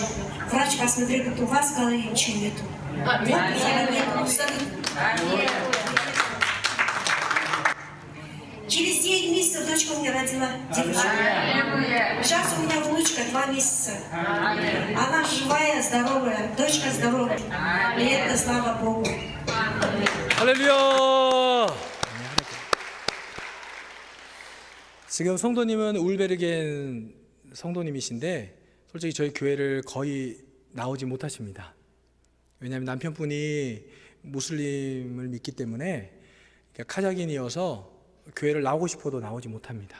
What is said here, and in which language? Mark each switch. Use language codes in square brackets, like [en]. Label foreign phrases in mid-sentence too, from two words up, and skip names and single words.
[ru] Врач посмотрел, говорит, у вас в голове ничего нету. Через 9 месяцев дочка у меня родила девочку. Сейчас у меня внучка 2 месяца. Она живая, здоровая, дочка здоровая. И это слава Богу. [ko] 할렐루야. 지금 성도님은 울베르겐 성도님이신데 솔직히 저희 교회를 거의 나오지 못하십니다. 왜냐하면 남편분이 무슬림을 믿기 때문에 카자흐인이어서 교회를 나오고 싶어도 나오지 못합니다.